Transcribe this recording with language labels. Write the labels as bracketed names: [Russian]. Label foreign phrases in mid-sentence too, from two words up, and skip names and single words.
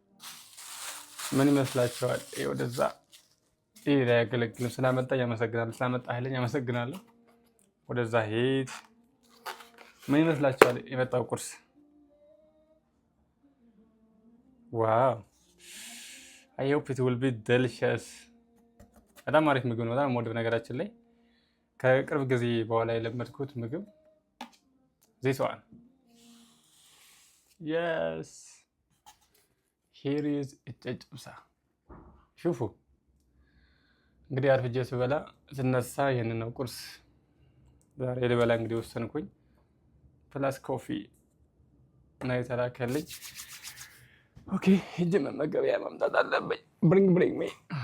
[Amharic] ወደዛ ይሄ ላይ ያገለግልም ስላመጣኝ አመሰግናለሁ። ስላመጣህልኝ አመሰግናለሁ። ወደዛ ሄድ። ምን ይመስላችኋል የመጣው ቁርስ? ዋው [English] I hope it will be delicious። [Amharic] በጣም አሪፍ ምግብ ነው። በጣም የምወደው ነገራችን ላይ ከቅርብ ጊዜ በኋላ የለመድኩት ምግብ [English] this one። yes here is [Amharic] ጨጨብሳ። ሹፉ እንግዲህ አርፍጄ ስነሳ ይሄንን ነው ቁርስ ዛሬ ልበላ እንግዲህ ወሰንኩኝ። [English] plus coffee [Amharic] እና የተላከልኝ። ኦኬ ሂጅ መመገቢያ ማምጣት አለብኝ። [English] bring me።